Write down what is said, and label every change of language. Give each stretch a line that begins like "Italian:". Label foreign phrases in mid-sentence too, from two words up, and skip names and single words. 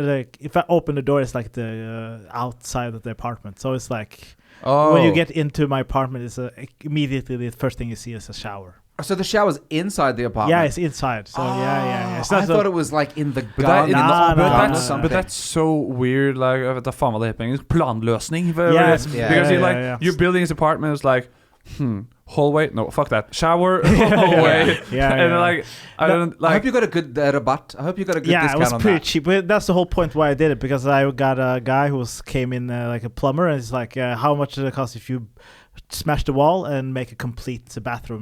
English: Like if I open the door, it's like the outside of the apartment. So it's like when you get into my apartment, it's immediately the first thing you see is a shower. So the shower's inside the apartment? Yeah, it's inside. So yeah. It's I not thought it was like in the garden. But that's so weird. Like,
Norwegian: jeg vet da faen hva det heter på engelsk. Planløsning.
English: Because you're building his apartment, it's like, hallway. No, fuck that. Shower, hallway. And like, I hope you got a good rabatt. I hope you got a good discount on that. Yeah, it was pretty cheap. But that's the whole point why I did it, because I got a guy who came in like a plumber, and it's like, how much does it cost if you smash the wall and make a complete bathroom?